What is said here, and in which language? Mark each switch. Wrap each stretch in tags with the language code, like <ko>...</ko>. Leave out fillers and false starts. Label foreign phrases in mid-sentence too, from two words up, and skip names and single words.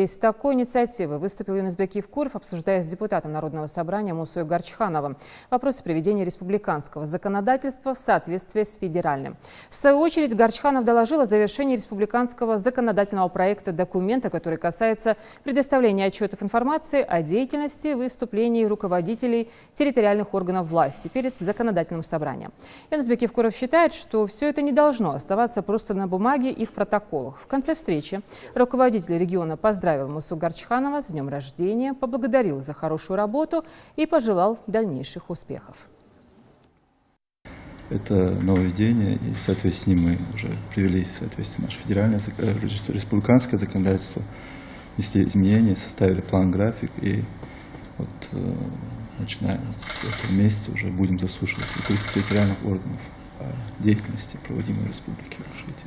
<ru>С такой инициативой выступил Юнусбек-Евкуров, обсуждая с депутатом Народного собрания Мусой Гарчхановым вопросы приведения республиканского законодательства в соответствии с федеральным. В свою очередь Гарчханов доложил о завершении республиканского законодательного проекта документа, который касается предоставления отчетов информации о деятельности, выступлений руководителей территориальных органов власти перед законодательным собранием. Юнусбек-Евкуров считает, что все это не должно оставаться просто на бумаге и в протоколах. В конце встречи руководитель региона поздравил Мусу Гарчханова с днем рождения, поблагодарил за хорошую работу и пожелал дальнейших успехов. Это нововведение, и в соответствии с ним мы уже привели в соответствие наше федеральное, республиканское законодательство, внесли изменения, составили план-график, и вот начиная с этого месяца уже будем заслушивать территориальных органов о деятельности, проводимой в Республике Ингушетия.</ru>